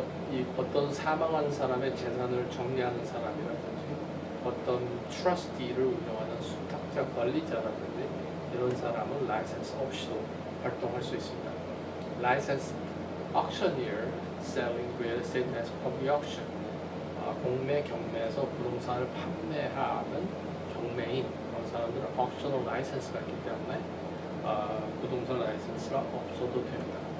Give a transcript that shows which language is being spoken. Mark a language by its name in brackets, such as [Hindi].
[Korean] 이 어떤 사망한 사람의 재산을 정리하는 사람이라든지 어떤 트러스티를 운영하는 수탁자 관리자라든지 이런 사람은 라이센스 없이도 활동할 수 있습니다. [English] Licensed auctioneer selling real estate as public auction. [Korean] 공매 경매에서 부동산을 판매하는 경매인 그런 사람들은 auctional 라이센스가 있기 때문에 부동산 라이센스가 없어도 됩니다.